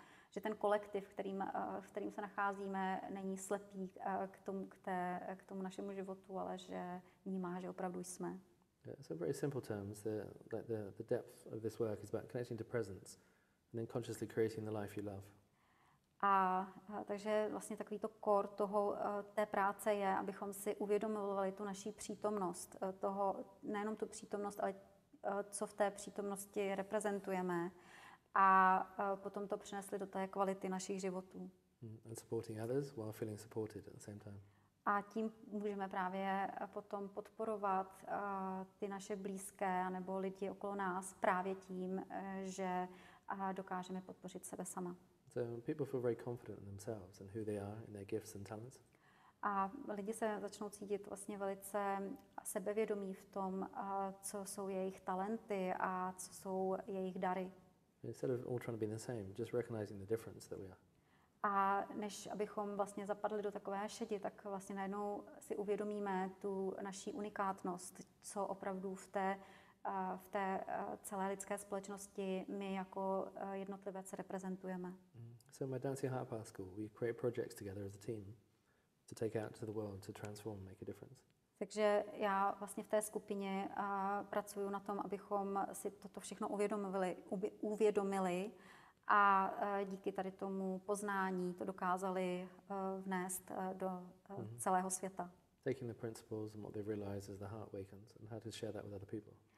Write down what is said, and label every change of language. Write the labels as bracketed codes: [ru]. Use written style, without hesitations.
[cs] Že ten kolektiv, v kterým se nacházíme, není slepý k tomu našemu životu, ale že vnímá, že opravdu jsme. [en] So very simple terms, the depth of this work is about connecting to presence and then consciously creating the life you love. [cs] Takže vlastně takový to core té práce je, abychom si uvědomovali tu naší přítomnost, nejenom tu přítomnost, ale co v té přítomnosti reprezentujeme a potom to přinesli do té kvality našich životů. [en] And supporting others while feeling supported at the same time. [cs] A tím můžeme právě potom podporovat ty naše blízké nebo lidi okolo nás právě tím, že dokážeme podpořit sebe sama. [en] So people feel very confident in themselves and who they are, in their gifts and talents. [cs] A lidi se začnou cítit vlastně velice sebevědomí v tom, co jsou jejich talenty a co jsou jejich dary. [en] Instead of all trying to be the same, just recognizing the difference that we are. [cs] A než abychom vlastně zapadli do takové šedi, tak vlastně najednou si uvědomíme tu naší unikátnost, co opravdu v té celé lidské společnosti my jako jednotlivec reprezentujeme. [en] So in my Dancing Heart Path School, we create projects together as a team to take out to the world, to transform, make a difference. [cs] Takže já vlastně v té skupině pracuji na tom, abychom si toto všechno uvědomili a díky tady tomu poznání to dokázali vnést do celého světa. [en] Taking the principles and what they've realized as the heart awakens and how to share that with other people.